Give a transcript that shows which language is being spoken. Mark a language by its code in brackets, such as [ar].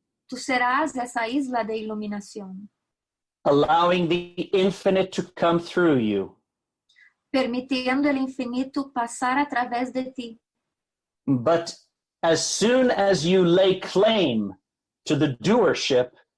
[es] tú serás esa isla de iluminación, [en] allowing the infinite to come through you. [es] permitiendo el infinito pasar a través de ti. [en] But as soon as you lay claim to the doership,